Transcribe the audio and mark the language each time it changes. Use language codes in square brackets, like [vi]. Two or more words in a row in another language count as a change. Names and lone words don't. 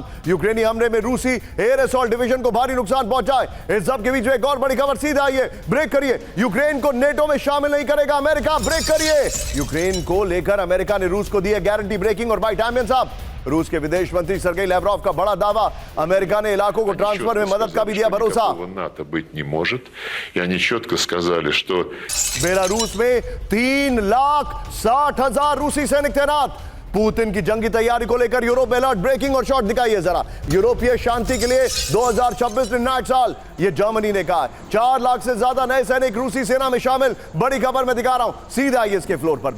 [hi] यूक्रेनी हमले में रूसी [en] air assault division [hi] को भारी नुकसान पहुंचाए। इस सब के बीच में एक और बड़ी खबर, सीधा आइए, ब्रेक करिए। यूक्रेन को नेटो में शामिल नहीं करेगा अमेरिका, ब्रेक करिए। यूक्रेन को लेकर अमेरिका ने रूस को दी है गारंटी, ब्रेकिंग और बाइट। आमिर साहब, रूस के विदेश मंत्री सर्गेई लैवरोव का बड़ा दावा, अमेरिका ने इलाकों को ट्रांसफर में मदद का भी दिया भरोसा। [ru] НАТО быть не может, и они четко сказали, что [hi] बेलारूस में 3,60,000 रूसी सैनिक तैनात। पुतिन की जंगी तैयारी को लेकर यूरोप अलर्ट, ब्रेकिंग और शॉट दिखाइए जरा। यूरोपीय शांति के लिए 2026 निर्णायक साल, ये जर्मनी ने कहा। 4 लाख से ज्यादा नए सैनिक रूसी सेना में शामिल, बड़ी खबर मैं दिखा रहा हूं, सीधा आइए इसके फ्लोर पर।